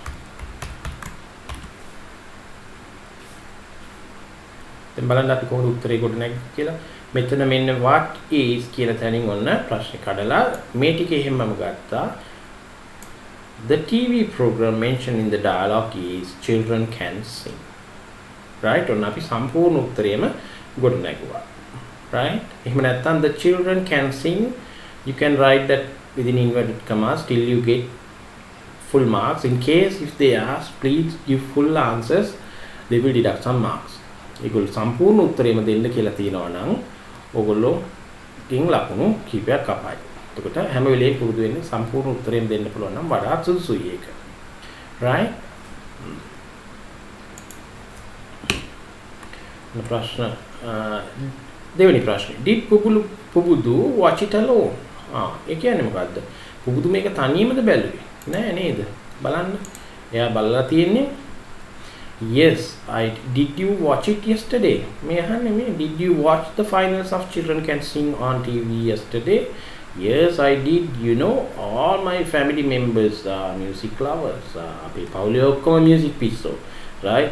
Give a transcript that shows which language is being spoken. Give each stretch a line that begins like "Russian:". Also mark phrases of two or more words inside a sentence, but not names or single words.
Sinhala: දැන් බලන්න අපි කොහොමද උත්තරේ ගොඩනගන්නේ කියලා. මෙතන මෙන්න
English: what is
Sinhala: කියලා තැනින් ඔන්න ප්‍රශ්නේ කඩලා මේ ටික එහෙමම ගත්තා.
English: The TV program mentioned in the dialogue is children can sing. right?
Sinhala: ඔන්න අපි සම්පූර්ණ උත්තරේම ගොඩනගුවා.
English: right?
Sinhala: එහෙම නැත්නම්
English: the children can sing, you can write that within inverted commas till you get full marks. In case if they ask, please give full answers, they will deduct some marks.
Sinhala: ඒගොල්ලෝ සම්පූර්ණ උත්තරේම දෙන්න කියලා තියෙනවා නම් ඕගොල්ලෝ ටින් ලකුණු කීපයක් කපයි. එතකොට හැම වෙලේම පුරුදු වෙන්න සම්පූර්ණ උත්තරේම දෙන්න පුළුවන් නම් වඩාත් සුදුසුයි ඒක. right? ප්‍රශ්න දෙවෙනි ප්‍රශ්නේ.
English: Did පුබුදු watch it alone?
Sinhala: ඒ කියන්නේ මොකද්ද? පුබුදු මේක තනියමද බැලුවේ? නෑ නේද? බලන්න. එයා බලලා තියෙන්නේ.
English: Yes, did you watch it yesterday?
Sinhala: මේ අහන්නේ මේ
English: did you watch the finals of Children Can Sing on TV yesterday? Yes, I did. You know, all my family members are music lovers.
Sinhala: අපේ පවුලේ ඔක්කොම music පිස්සෝ.
English: right?